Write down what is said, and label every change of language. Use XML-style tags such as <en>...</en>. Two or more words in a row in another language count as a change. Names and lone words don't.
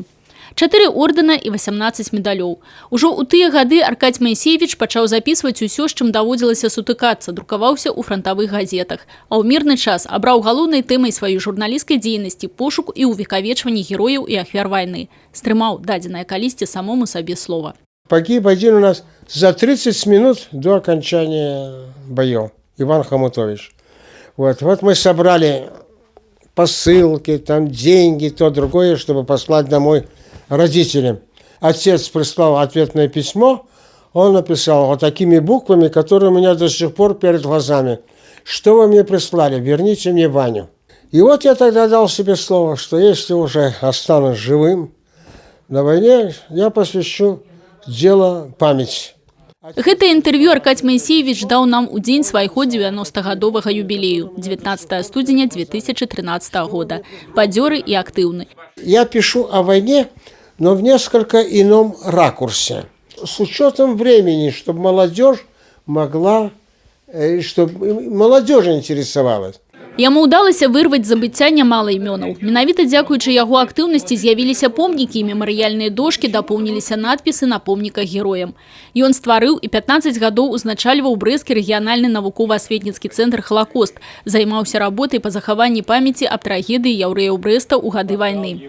<be>4 ордэна і 18 медалёў. Ужо ў тыя гады Аркадзь Маісеевіч пачаў запісваць усё, з чым даводзілася сутыкацца, друкаваўся ў франтавых газетах. А ў мірны час абраў галоўнай тэмай сваёй журналісцкай дзейнасці пошук і ўвекавечванне герояў і ахвяр вайны. Стрымаў дадзенае калісьці самому сабе слова.</be> <ru>Погиб один у нас за 30 минут до окончания боев, Иван Хомутович. Вот мы собрали посылки, там деньги, то другое, чтобы послать домой родителям. Отец прислал ответное письмо, он написал вот такими буквами, которые у меня до сих пор перед глазами. Что вы мне прислали? Верните мне Ваню. И вот я тогда дал себе слово, что если уже останусь живым на войне, я посвящу дело памяти.</ru> <be>Гэта інтэрв'ю Аркадзь Маісеевіч даў нам у дзень свайго 90-гадовага юбілею, 19 студзеня 2013 года. Бадзёры и актыўны.</be> <ru>Я пишу о войне, но в несколько ином ракурсе. С учетом времени, чтобы молодежь могла, чтобы молодежь интересовалась.</ru> <be>Яму ўдалася вырваць з забыцця нямала імёнаў. Менавіта дзякуючы яго актыўнасці з'явіліся помнікі і мемарыяльныя дошкі, дапоўніліся надпісы на помніках героям. Ён стварыў і 15 гадоў узначальваў брэсцкі рэгіянальны навукова-асветніцкі цэнтр «Халакост», займаўся работай па захаванні памяці аб трагедыі яўрэяў Брэста ў гады вайны.</be>